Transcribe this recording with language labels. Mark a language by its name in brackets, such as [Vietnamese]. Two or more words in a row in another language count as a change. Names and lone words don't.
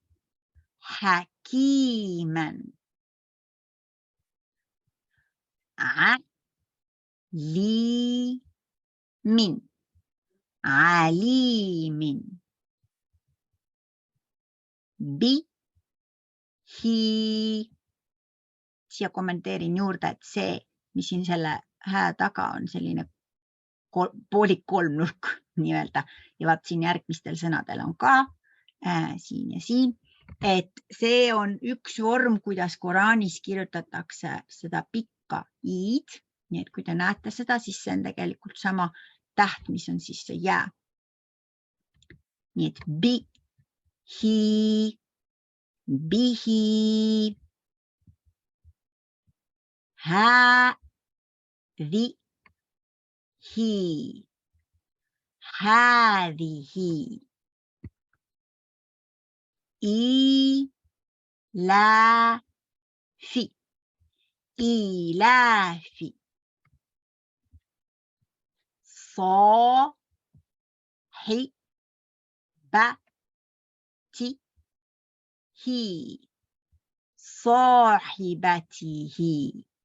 [Arabic] حكيما عليم عليم به [Estonian] siia kommenteerin juurde, et see, mis siin selle hää taga on, selline poolik kolmnurk nii-öelda ja vaat siin järgmistel sõnadel on ka siin ja siin, et see on üks vorm, kuidas Koraanis kirjutatakse seda pikka iid. Nii et kui te näete seda, siis see on tegelikult sama täht, mis on siis see jää. Nii et bihi, [Arabic] هذه هذه إيلاف صاحبته